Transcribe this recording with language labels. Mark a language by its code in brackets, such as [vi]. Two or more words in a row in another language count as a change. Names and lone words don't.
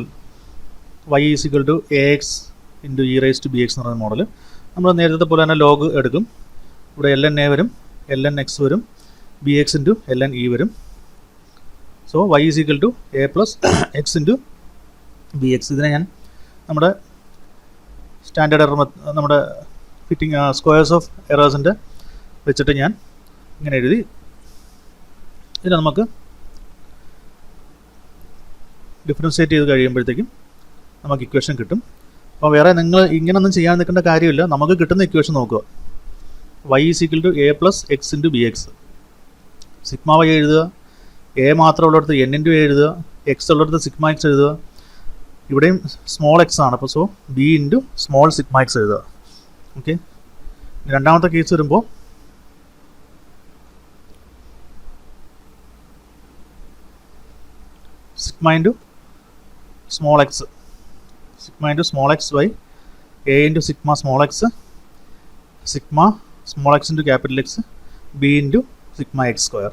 [ml] y = ax × e⁻⁵ എന്ന് പറയുന്ന മോഡൽ. നമ്മൾ നേരത്തെ പോലെ തന്നെ ലോഗ് എടുക്കും. ഇവിടെ ln a വരും, ln x വരും, bx × ln e വരും. [en] so y = a plus x × bx. [ml] ഇതിനെ ഞാൻ നമ്മുടെ [en] standard error [ml] നമ്മുടെ [en] fitting squares of [ml] എറേഴ്സിൻ്റെ വെച്ചിട്ട് ഞാൻ ഇങ്ങനെ എഴുതി. ഇതിനെ നമുക്ക് ഡിഫറൻഷ്യേറ്റ് ചെയ്ത് കഴിയുമ്പോഴത്തേക്കും നമുക്ക് ഇക്വേഷൻ കിട്ടും. അപ്പോൾ വേറെ നിങ്ങൾ ഇങ്ങനൊന്നും ചെയ്യാൻ നിൽക്കേണ്ട കാര്യമില്ല. നമുക്ക് കിട്ടുന്ന ഇക്വേഷൻ നോക്കുക. [en] y = a plus x × bx. sigma y [ml] എഴുതുക, എ മാത്രം ഉള്ളിടത്ത് n ഇൻറ്റു എഴുതുക, എക്സ് ഉള്ളിടത്ത് [en] sigma x [ml] എഴുതുക. ഇവിടെയും [en] small x [ml] ആണ്, അപ്പോൾ [en] so b into small sigma x [ml] എഴുതുക. [en] ഓക്കെ, [ml] രണ്ടാമത്തെ കേസ് വരുമ്പോൾ [en] sigma into small x, sigma into small x by a into sigma small x, sigma small x into capital x, b into sigma x square.